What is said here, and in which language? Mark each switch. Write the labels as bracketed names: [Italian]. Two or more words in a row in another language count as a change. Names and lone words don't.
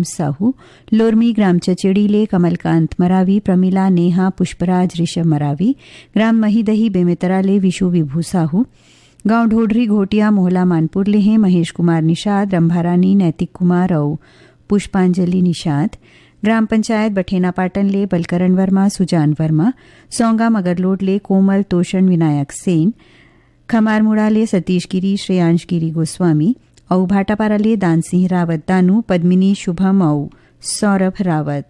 [Chhattisgarhi] साहू, लोरमी ग्राम चचेड़ीले कमलकांत मरावी, प्रमिला नेहा पुष्पराज ऋषभ मरावी, ग्राम महीदही बेमेतराले विशु विभू साहू, गांव ढोढरी घोटिया मोहला मानपुर लेहे महेश कुमार निषाद, रंभारानी नैतिक कुमार और पुष्पांजलि निषाद, ग्राम पंचायत बठेना पाटन ले बलकरण वर्मा सुजान वर्मा, सौंगा मगरलोड ले कोमल तोषण विनायक सेन, खमारमुड़ा ले सतीश गिरी श्रेयांश गिरी गोस्वामी और भाटापारा ले दान सिंह रावत दानू, पद्मिनी शुभम और सौरभ रावत।